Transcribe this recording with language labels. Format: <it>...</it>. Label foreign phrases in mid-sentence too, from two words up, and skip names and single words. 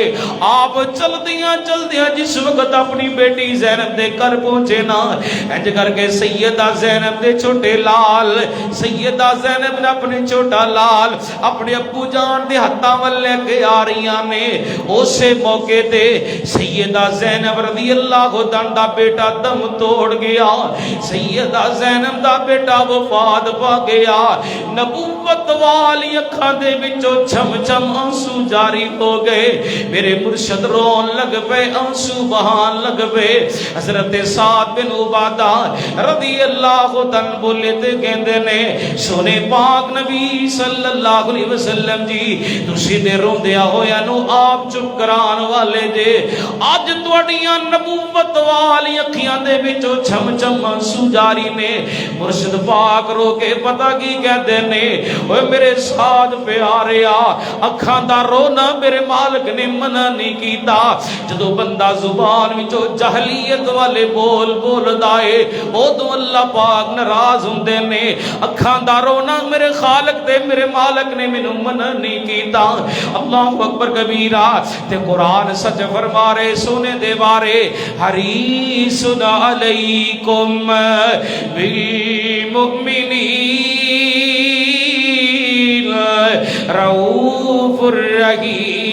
<pa>آپ چلدیاں جس وقت اپنی بیٹی زینب دے گھر پہنچے نا، انج کر کے سیدہ زینب دے چھوٹے لال، سیدہ زینب نے اپنے چھوٹا لال اپنے ابو جان دے ہتھاں ول لے کے آ رہیاں نے، اسے موقع تے سیدہ زینب</pa> <ar>رضی اللہ عنہا</ar> <pa>دا بیٹا دم توڑ گیا، سیدہ زینب دا بیٹا وفات پا گیا، نبوت والی اکھاں دے وچوں چھم چھم آنسو جاری ہو گئے، میرے مرشد رون لگ پے، آنسو بہان لگ پے۔ حضرت سعد بن عبادہ</pa> <ar>رضی اللہ عنہ</ar> <pa>بولے تے کہندے نے سونے پاک نبی</pa> <ar>صلی اللہ علیہ وسلم</ar> <pa>جی تسی دے روندیا ہویا نو آپ چپ کران والے جے، اج تواڈیاں نبوت والی اکھیاں دے وچوں چھم چھم آنسو جاری نے۔ مرشد پاک رو کے پتہ کی کہندے نے، اوے میرے ساتھ پیاریا اکھاں دا رونا میرے مالک نے منع نہیں کیتا، جدو بندہ زبان وچوں جہلیت والے بول بولدا اے اودوں اللہ پاک ناراض ہوندے نے۔ اکھاں دا رونا میرے خالق تے میرے مالک نے مینوں منع نہیں کیتا۔</pa> <ar>اللہ اکبر کبیرہ،</ar> <pa>تے قرآن سچ فرما رہے سونے دے بارے،</pa> <ar>حریص علیکم بالمؤمنین رؤوف الرحیم۔</ar>